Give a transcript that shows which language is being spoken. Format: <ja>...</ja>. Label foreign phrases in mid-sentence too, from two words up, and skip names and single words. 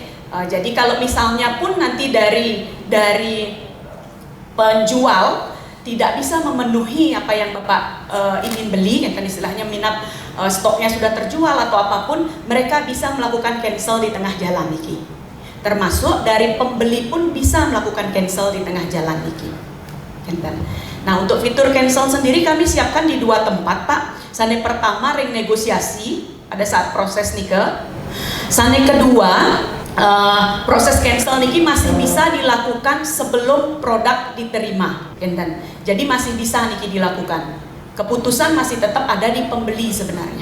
<id>Jadi kalau misalnya pun nanti dari penjual tidak bisa memenuhi apa yang Bapak ingin beli, yang kan istilahnya minat stoknya sudah terjual atau apapun, mereka bisa melakukan cancel di tengah jalan niki. Termasuk dari pembeli pun bisa melakukan cancel di tengah jalan niki. Nah, untuk fitur cancel sendiri kami siapkan di 2 tempat Pak. Sane pertama ring negosiasi pada saat proses nikah. Sane kedua proses cancel niki masih bisa dilakukan sebelum produk diterima. Jadi masih bisa niki dilakukan. Keputusan masih tetap ada di pembeli sebenarnya.</id>